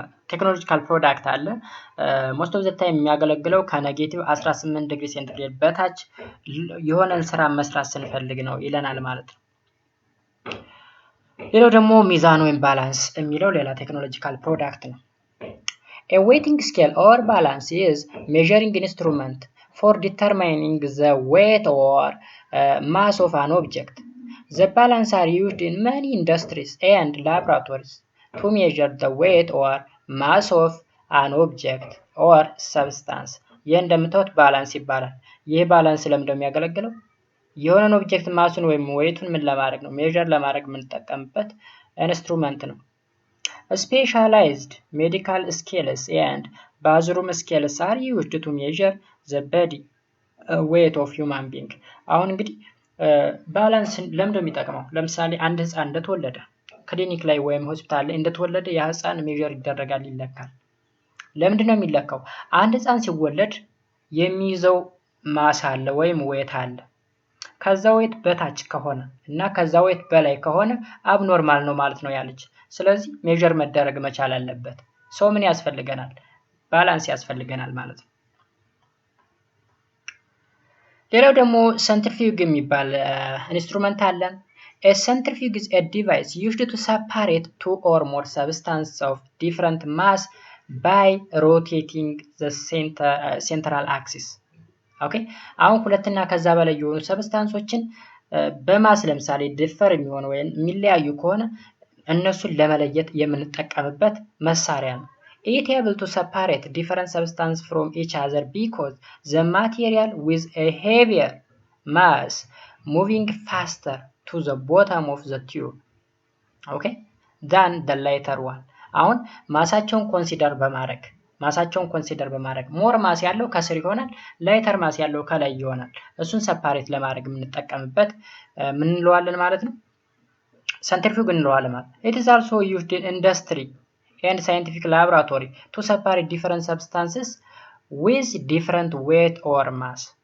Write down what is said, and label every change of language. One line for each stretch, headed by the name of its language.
Amharic: ቴክኖሎጂካል ፕሮዳክት አለ።
English: ሞስት ኦፍ ዘ ታይም
Amharic: የሚያገለግለው ከ-18 ዲግሪ ሴንቲግሬድ በታች የሆነን ስራ መስራት ስንፈልግ ነው ይለናል ማለት ነው። ሌላው ደግሞ ሚዛን ወይም ባላንስ የሚለው ሌላ ቴክኖሎጂካል ፕሮዳክት ነው።
English: A weighting scale or balance is measuring instrument for determining the weight or mass of an object. The balance are used in many industries and laboratories to measure the weight or mass of an object or substance.
Amharic: ይህ እንደምታዩት ባላንስ ይባላል። ይህ ባላንስ ለምን እንደሚያገለግለው የሆነን ኦብጀክት ማሱን ወይም ዌይቱን ምን ለማድረግ ነው? ሜዠር ለማድረግ የምንጠቀምበት ኢንስትሩመንት ነው።
English: Specialized medical scales and bathroom scales are used to measure the body weight of human being.
Amharic: አሁን እንግዲህ ባላንስ ለምንድነው የሚጠቅመው? ለምሳሌ አንድ ህፃን እንደተወለደ ክሊኒክ ላይ ወይም ሆስፒታል ላይ እንደተወለደ ያ ህፃን ሜዠር ይደረጋል፣ ይለካል። ለምንድነው የሚለካው? አንድ ህፃን ሲወለድ የሚይዘው ማስ አለ ወይም ዌት አለ። ከዛ ዌት በታች ከሆነ እና ከዛ ዌት በላይ ከሆነ አብኖርማል ነው ማለት ነው ያለች። ስለዚህ ሜዠር መደረግ መቻል አለበት። ሰው ምን ያስፈልገናል? ባላንስ ያስፈልገናል ማለት ነው። ሌላው ደግሞ ሰንትሪፊዩግ የሚባል ኢንስትሩመንት አለ።
English: A centrifuge is a device used to separate two or more substances of different mass by rotating the central axis.
Amharic: ኦኬ አሁን ሁለትና ከዛ በላይ የሆኑ ሰብስታንሶችን በማስ ለምሳሌ ዲፈር የሚሆን ወይም የሚለያዩ ከሆነ እነሱን ለመለየት የምንጠቀምበት መሳሪያ ነው።
English: It able to separate different substances from each other because the material with a heavier mass moving faster to the bottom of the tube, okay, than the lighter one.
Amharic: አሁን ማሳቸውን ኮንሲደር በማድረግ ማሳቸውን ኮንሲደር በማድረግ ሞር ማስ ያለው ከስር ይሆናል፣ ላይተር ማስ ያለው ከላይ ይሆናል። እሱን ሰፓሬት ለማድረግ የምንጠቀምበት ምን እንለዋለን ማለት ነው? ሰንትሪፊዩግ እንለዋለን ማለት።
English: it is also used in industry and scientific laboratory to separate different substances with different weight or mass.